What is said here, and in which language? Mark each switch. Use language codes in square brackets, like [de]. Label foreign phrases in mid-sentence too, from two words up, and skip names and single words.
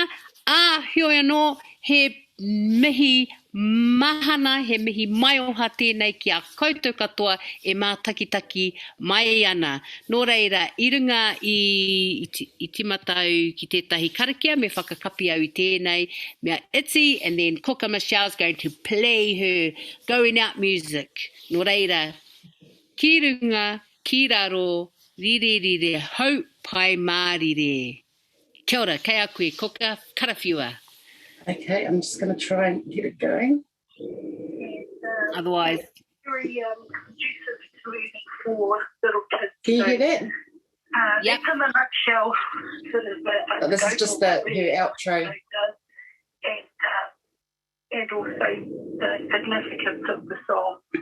[mi] Heoi anō, he mihi mahana, he mihi maioha tēnei ki a koutou katoa e mātakitaki mai ana. Nō reira, I runga I timatau ki tētahi karakia, me whakakapi au I tēnei, mea iti, [en] and then Kuka Michelle's going to play her going out music. [mi] Nō reira, ki runga, ki raro, rire, hau pai mārire. Kia ora, kei a koe, Kuka, karawhiua. [en] Okay, I'm just going to try and get it going. Otherwise, very conducive to learning for little kids. Can you hear that? Yep. That's in a nutshell. Sort of This is just her outro. And also the significance of the song.